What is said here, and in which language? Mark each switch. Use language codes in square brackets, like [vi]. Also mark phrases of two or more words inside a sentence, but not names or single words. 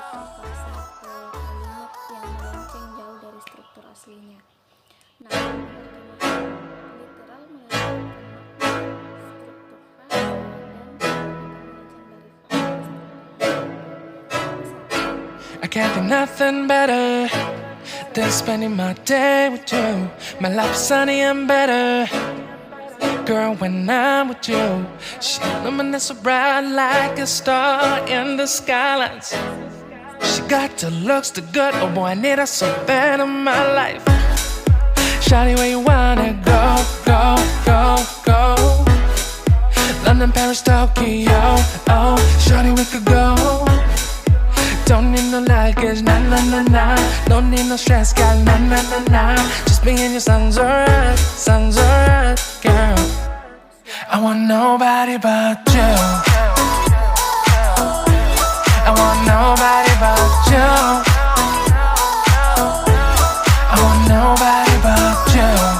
[id] frasa kalimat yang melenceng jauh dari struktur aslinya. Nah, penerjemahan literal mengatakan struktur frasa dan [en] I can't think nothing better than spending my day with you. My life is sunny and better, girl, when I'm with you. She illuminates so bright like a star in the skylines. She got the looks, the good, oh boy, I need her so bad in my life. Shawty, where you wanna go, go, go, go? London, Paris, Tokyo, oh, shawty, we could go. Don't need no luggage, nah, nah, nah, nah. Don't need no stress, girl, nah, nah, nah, nah. Just me and you sounds alright, girl. I want nobody but you. I want nobody but you. I want nobody but you.